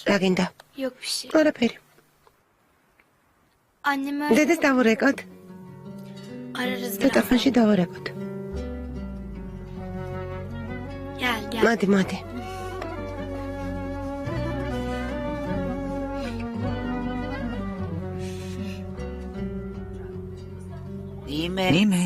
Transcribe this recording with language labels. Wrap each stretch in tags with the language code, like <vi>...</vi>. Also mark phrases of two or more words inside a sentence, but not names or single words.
<ka>რა გინდა?</ka> <tr>Yok bir şey.</tr> <ka>არაფერი.</ka> <tr>Anneme</tr> <ka>დედას დავურეკოთ.</ka> <tr>ararız biraz.</tr> <ka>ცოტახანში დავურეკოთ.</ka> <tr>Gel gel.</tr> <ka>მოდი, მოდი. იმეთ.</ka>